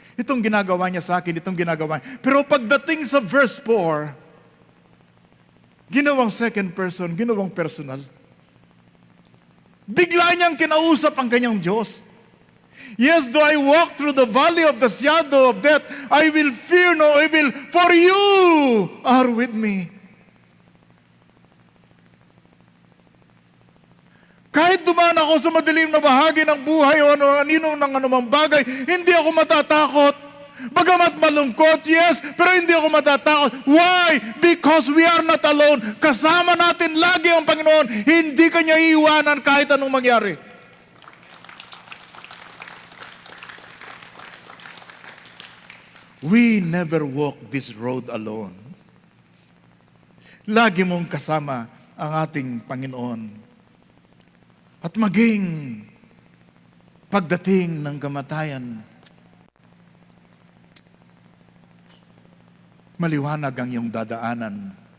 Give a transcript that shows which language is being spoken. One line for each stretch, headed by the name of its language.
Filipino: Itong ginagawa niya sa akin, itong ginagawa niya. Pero pagdating sa verse 4, ginawang second person, ginawang personal. Bigla niyang kinausap ang kanyang Diyos.
English: Yes, though I walk through the valley of the shadow of death, I will fear no evil, for you are with me.
Filipino: Kahit dumaan ako sa madilim na bahagi ng buhay o anino ng anumang bagay, hindi ako matatakot Bagamat malungkot, yes, pero hindi ako matatakot.
English: Why? Because we are not alone.
Filipino: Kasama natin lagi ang Panginoon. Hindi Kanya iiwanan kahit anong mangyari.
English: We never walk this road alone.
Filipino: Lagi mong kasama ang ating Panginoon. At maging pagdating ng kamatayan, maliwanag ang iyong dadaanan.